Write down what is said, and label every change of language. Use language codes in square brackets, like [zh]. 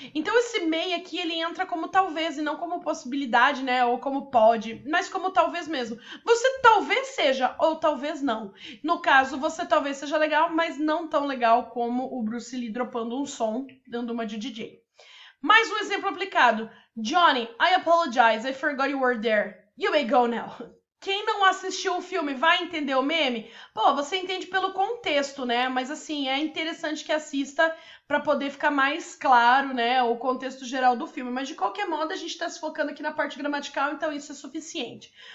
[pt] Então esse may aqui, ele entra como talvez e não como possibilidade, né? Ou como pode, mas como talvez mesmo. Você talvez seja ou talvez não. No caso, você talvez seja legal, mas não tão legal como o Bruce Lee dropando um som, dando uma de DJ. Mais um exemplo aplicado. [en] Johnny, I apologize, I forgot you were there. You may go now. [pt] Quem não assistiu o filme vai entender o meme? Pô, você entende pelo contexto, né? Mas assim, é interessante que assista para poder ficar mais claro, né, o contexto geral do filme. Mas de qualquer modo, a gente tá se focando aqui na parte gramatical, então isso é suficiente.